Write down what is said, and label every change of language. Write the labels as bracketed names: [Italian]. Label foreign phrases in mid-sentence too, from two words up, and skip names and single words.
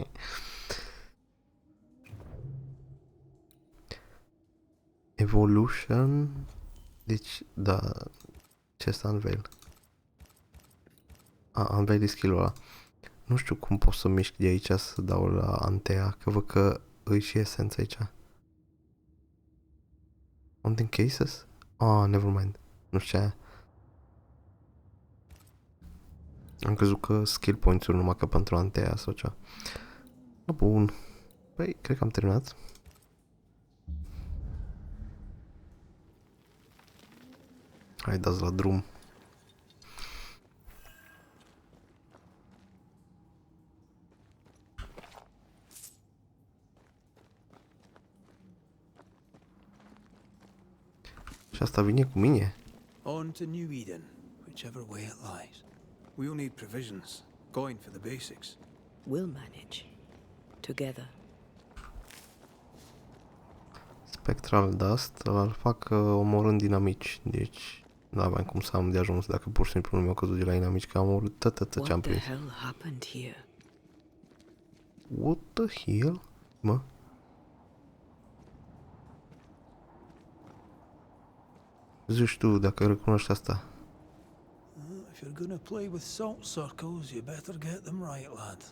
[English] Evolution. [Romanian] Deci, da. Ce este Unveil? Unveil e skill-ul ăla. Nu știu cum pot să mișc de aici să dau la Antea, că văd că îi și esența aici. [English] Hunting cases? Nevermind. [Romanian] Nu știu ce aia. Am crezut că [English] skill points- [Romanian] uri numai că pentru Antea sau ceva. Bun. Păi, cred că am terminat. Hai, dați la drum. Și asta vine cu mine. [English] On to New Eden, whichever way it lies. We'll need provisions, going for the basics. We'll manage. Together. Spectral Dust, [Romanian] îl fac omorând dinamici, deci nu aveam cum să am de ajuns dacă pur și simplu nu mi-au căzut de la dinamici, că am omorât tot ce am prins. [English] What the hell happened here? What the hell? [Romanian] Mă? Zici tu dacă recunoști asta. [English] If you're gonna play with salt circles, you better get them right, lad.